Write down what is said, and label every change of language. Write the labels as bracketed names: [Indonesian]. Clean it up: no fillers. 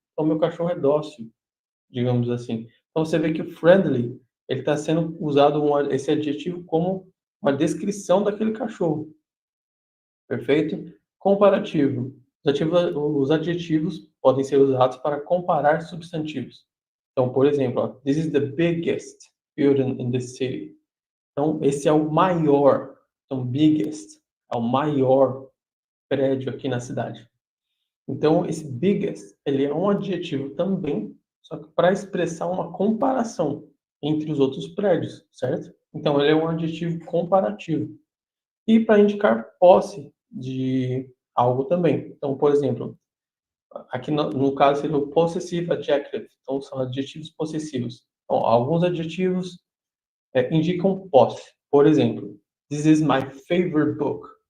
[Portuguese] Então, meu cachorro é dócil, digamos assim. Então, você vê que o friendly, ele está sendo usado esse adjetivo como uma descrição daquele cachorro. Perfeito? Comparativo. Os adjetivos podem ser usados para comparar substantivos. Então, por exemplo, ó, [English] this is the biggest building in the city. [Portuguese] Então, esse é o maior. Então, biggest é o maior. prédio aqui na cidade. Então, esse biggest, ele é um adjetivo também, só que para expressar uma comparação entre os outros prédios, certo? Então, ele é um adjetivo comparativo. E para indicar posse de algo também. Então, por exemplo, aqui no caso seria o possessive adjective. Então, são adjetivos possessivos. Então, alguns adjetivos indicam posse. Por exemplo, [English] this is my favorite book.